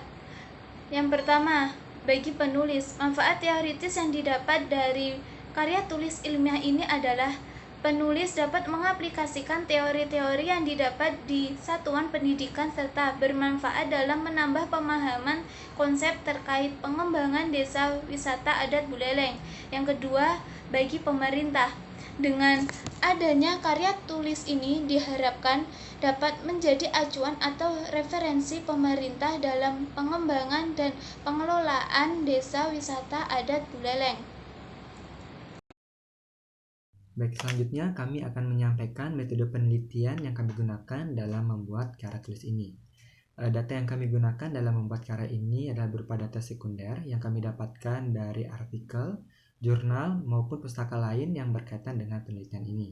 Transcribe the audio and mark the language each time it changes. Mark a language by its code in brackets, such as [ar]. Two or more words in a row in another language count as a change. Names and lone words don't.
[id] Yang pertama, bagi penulis, manfaat teoritis yang didapat dari karya tulis ilmiah ini adalah penulis dapat mengaplikasikan teori-teori yang didapat di satuan pendidikan serta bermanfaat dalam menambah pemahaman konsep terkait pengembangan desa wisata adat Buleleng. Yang kedua, bagi pemerintah, dengan adanya karya tulis ini diharapkan dapat menjadi acuan atau referensi pemerintah dalam pengembangan dan pengelolaan desa wisata adat Buleleng. Baik, selanjutnya kami akan menyampaikan metode penelitian yang kami gunakan dalam membuat karya tulis ini. Data yang kami gunakan dalam membuat karya ini adalah berupa data sekunder yang kami dapatkan dari artikel, jurnal, maupun pustaka lain yang berkaitan dengan penelitian ini.